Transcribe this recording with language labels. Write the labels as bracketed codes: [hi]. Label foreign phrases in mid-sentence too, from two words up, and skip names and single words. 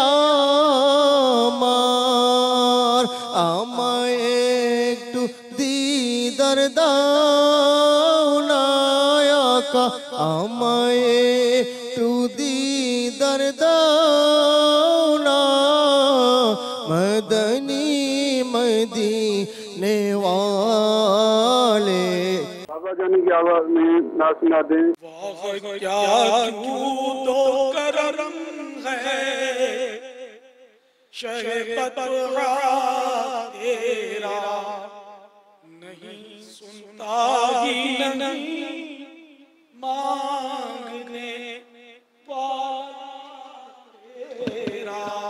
[bn] আমার, আমায় একটু দিদার দাও না আকা, আমায় একটু দিদার দাও না, [ur] مدنی مدینے والے۔ بابا جانی کی آواز میں نعت سنا دیں۔ کیا جود و کرم ہے شہبت تیرا، نہیں سنتا ہی نہیں مانگنے والا تیرا،